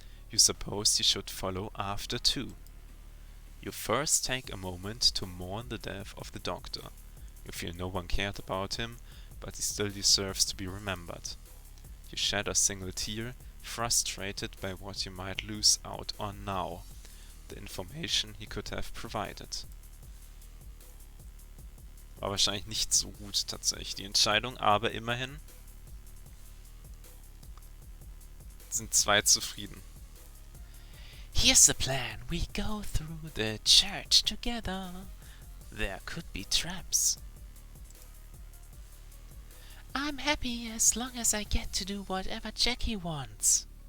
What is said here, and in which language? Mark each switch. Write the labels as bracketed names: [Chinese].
[English] You suppose you should follow after too. You first take a moment to mourn the death of the doctor. You feel no one cared about him, but he still deserves to be remembered. You shed a single tear, frustrated by what you might lose out on now, the information he could have provided. [German] War wahrscheinlich nicht so gut tatsächlich die Entscheidung, aber immerhin sind zwei zufrieden. [English] Here's the plan. We go through the church together. There could be traps. I'm happy as long as I get to do whatever Jackie wants.